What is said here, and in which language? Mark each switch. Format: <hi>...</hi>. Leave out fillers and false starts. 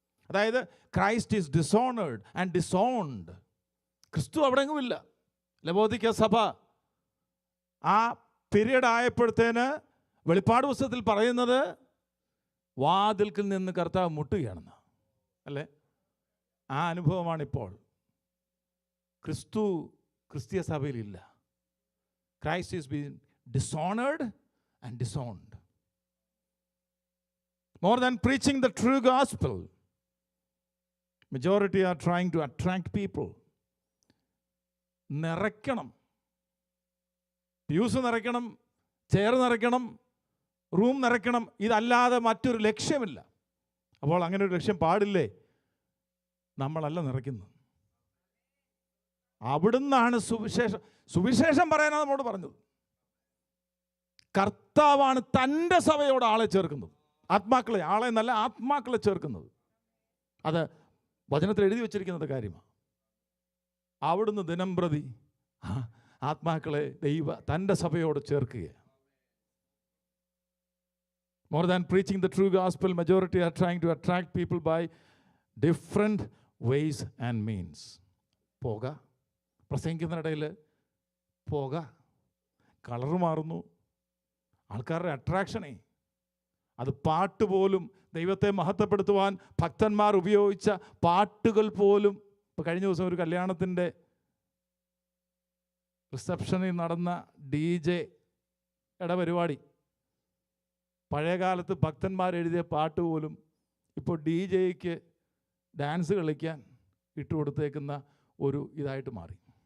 <ml>അതായത്</ml> <en>Christ is disowned and disowned.</en> <ml>ക്രിസ്തു അവിടെയെങ്ങുമില്ല. ലവോദിക്ക സഭ ആ പീരീഡ് ആയപ്പോഴത്തേന് വെളിപ്പാട് പുസ്തകത്തിൽ പറയുന്നത് വാതിൽക്കിൽ നിന്ന് കർത്താവ് മുട്ടുകയാണെന്ന്, അല്ലേ? ആ അനുഭവമാണിപ്പോൾ. ക്രിസ്തീയ സഭയിലില്ല.</ml> <en>Christ is being dishonored and disowned. More than preaching the true gospel, majority are trying to attract people.</en> <ml>നിറയ്ക്കണം, പ്യൂസ് നിറയ്ക്കണം, chair നിറയ്ക്കണം, room നിറയ്ക്കണം, ഇതല്ലാതെ മറ്റൊരു ലക്ഷ്യമില്ല. അപ്പോൾ അങ്ങനെ ഒരു ലക്ഷ്യം പാടില്ലേ? നമ്മളല്ല നിറയ്ക്കുന്നത്. അവിടുന്നാണ് സുവിശേഷം പറയാനാണ് നമ്മോട് പറഞ്ഞത്. കർത്താവാണ് തൻ്റെ സഭയോട് ആളെ ചേർക്കുന്നത്. ആത്മാക്കളെ, ആളെ എന്നല്ല, ആത്മാക്കളെ ചേർക്കുന്നത്. അത് വചനത്തിൽ എഴുതി വച്ചിരിക്കുന്നത് കാര്യമാണ്. അവിടുന്ന് ദിനം പ്രതി ആത്മാക്കളെ തൻ്റെ സഭയോട് ചേർക്കുക.</ml> <en>More than preaching the true gospel, majority are trying to attract people by different ways and means.</en> <ml>പോക, പ്രസംഗിക്കുന്നിടയിൽ പോക, കളർ മാറുന്നു, ആൾക്കാരുടെ അട്രാക്ഷനേ. അത് പാട്ട് പോലും, ദൈവത്തെ മഹത്വപ്പെടുത്തുവാൻ ഭക്തന്മാർ ഉപയോഗിച്ച പാട്ടുകൾ പോലും. ഇപ്പോൾ കഴിഞ്ഞ ദിവസം ഒരു കല്യാണത്തിൻ്റെ റിസപ്ഷനിൽ നടന്ന DJ പരിപാടി, പഴയകാലത്ത് ഭക്തന്മാർ എഴുതിയ പാട്ട് പോലും ഇപ്പോൾ DJക്ക് ഡാൻസ് കളിക്കാൻ ഇട്ടുകൊടുത്തേക്കുന്ന ഒരു ഇതായിട്ട് മാറി.</ml>